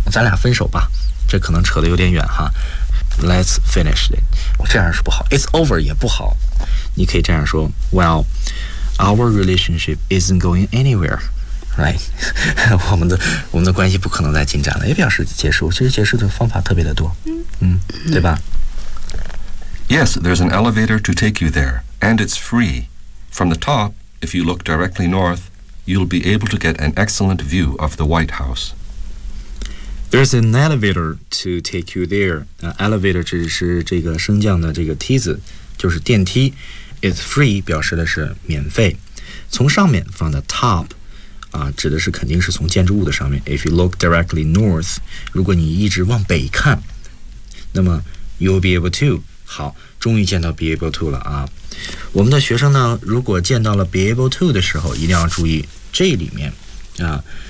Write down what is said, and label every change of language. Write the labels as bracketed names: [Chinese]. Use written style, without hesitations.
[Chinese] 那我想表示结束的话，你比如说咱俩分手吧，这可能扯得有点远哈。 [English] Let's finish it. [Chinese] 这样是不好， [English] It's over [Chinese] 也不好。你可以这样说， [English] Well, our relationship isn't going anywhere. Right. [Chinese] 我们的关系不可能再进展了，也表示结束。其实结束的方法特别的多。对吧？ [English] Yes, there's an elevator to take you there, and it's free. From the top, if you look directly north, you'll be able to get an excellent view of the White House. There's an elevator to take you there. [Chinese] Elevator 指的是这个升降的这个梯子，就是电梯。 [English] It's free [Chinese] 表示的是免费。从上面， [English] from the top [Chinese] 指的是肯定是从建筑物的上面。 [English] If you look directly north， [Chinese] 如果你一直往北看，那么 [English] you'll be able to。 [Chinese] 好，终于见到 be able to 了啊。我们的学生呢，如果见到了 be able to 的时候，一定要注意这里面啊。